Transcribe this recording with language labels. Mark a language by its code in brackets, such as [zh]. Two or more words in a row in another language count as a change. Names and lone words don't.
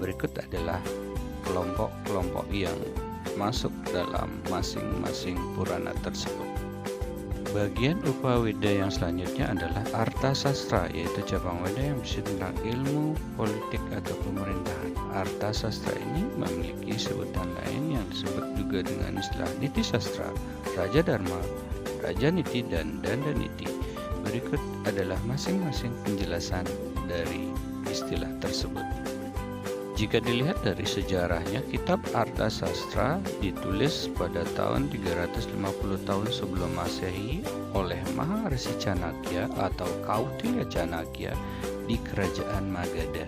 [id] Berikut adalah kelompok-kelompok yang masuk dalam masing-masing purana tersebut. Bagian Upaweda yang selanjutnya adalah Arta Sastra, yaitu cabang Weda yang berisi tentang ilmu, politik, atau pemerintahan. Arta Sastra ini memiliki sebutan lain yang disebut juga dengan istilah Niti Sastra, Raja Dharma, Raja Niti, dan Danda Niti. Berikut adalah masing-masing penjelasan dari istilah tersebut. Jika dilihat dari sejarahnya, kitab Arta Sastra ditulis pada tahun 350 tahun sebelum Masehi oleh Maharsi Chanakya atau Kautilya Chanakya di kerajaan Magadha.